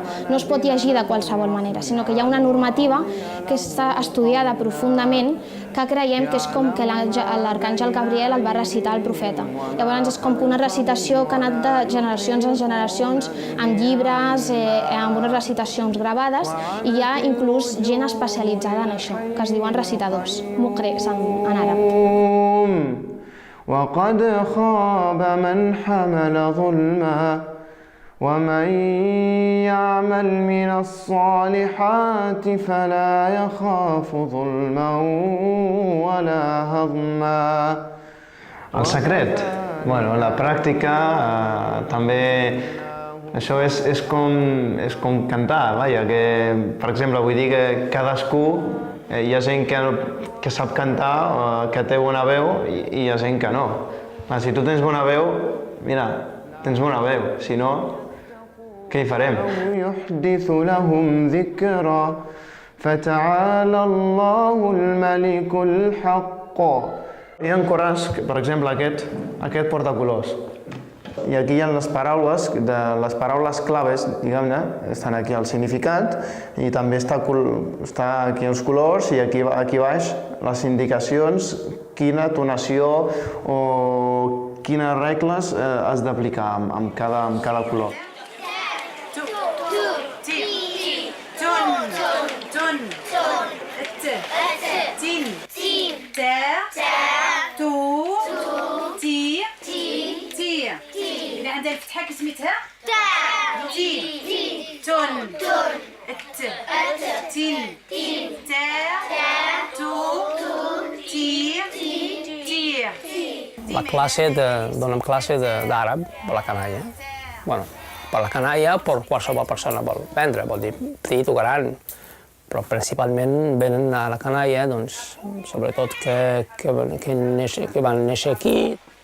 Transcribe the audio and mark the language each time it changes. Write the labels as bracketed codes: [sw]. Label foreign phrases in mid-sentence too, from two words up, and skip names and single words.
[ca] No es pot llegir de qualsevol manera, sinó que hi ha una normativa que està estudiada profundament, que creiem que és com que l'arcàngel Gabriel el va recitar al profeta. Llavors és com que una recitació que ha anat de generacions en generacions, amb llibres, amb unes recitacions gravades, i hi ha inclús gent especialitzada en això, que es diuen recitadors, muqris en àrab. [ar] وقد خاب من حمل ظلما ومن يعمل من الصالحات فلا يخاف ظلما ولا هضما. [ca] El secret? Bueno, la pràctica també... Això és com cantar, vaja, que, per exemple, vull dir que cadascú, hi ha gent que sap cantar, que té bona veu, i hi ha gent que no. Si tu tens bona veu, mira, tens bona veu, si no, què hi farem? [ar] يحدث لهم ذكرا فتعالى الله الملك الحق. [ca] Hi ha corans, per exemple, aquest portacolors. I aquí hi ha les paraules claves, diguem-ne, estan aquí el significat, i també està aquí els colors, i aquí baix les indicacions, quina tonació o quines regles has d'aplicar amb cada color. [ar] عندها الفتحة كسميتها تاء تي تون الت تين تاء تو تي [ca] La classe donem classe d'àrab per la canalla. Bueno, per la canalla, per qualsevol persona vol aprendre, vol dir petit o gran, però principalment venen a la canalla, doncs, sobretot que van néixer aquí.